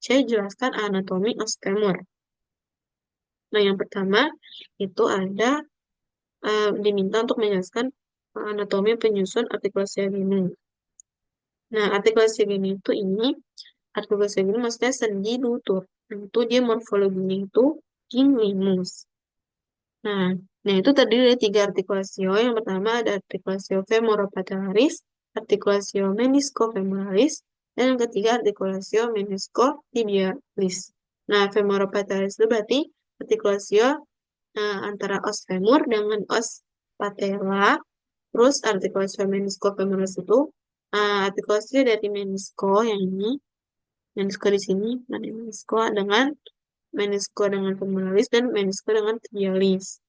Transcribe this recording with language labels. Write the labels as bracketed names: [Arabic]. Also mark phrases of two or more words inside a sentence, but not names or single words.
[Indonesian] Jelaskan anatomi [Latin] os femur. [Indonesian] Nah, yang pertama itu ada diminta untuk menjelaskan anatomi penyusun artikulasi ogenu. Nah, artikulasi ogenu itu artikulasi ogenu maksudnya sendi lutut. Nah, itu dia morfologinya itu gingimus. Nah, itu terdiri dari tiga artikulasio. Yang pertama ada artikulasio femoropatellaris, artikulasio meniscofemoralis, dan yang ketiga artikulasio meniscotibialis. Nah, femoropatellaris itu berarti artikulasio antara [Latin] os femur [Indonesian] dengan [Latin] os patella. [Indonesian] Terus artikulasio meniscofemoralis itu artikulasi dari menisko yang ini, menisko di sini, ada menisko dengan femoralis dan menisko dengan tibialis.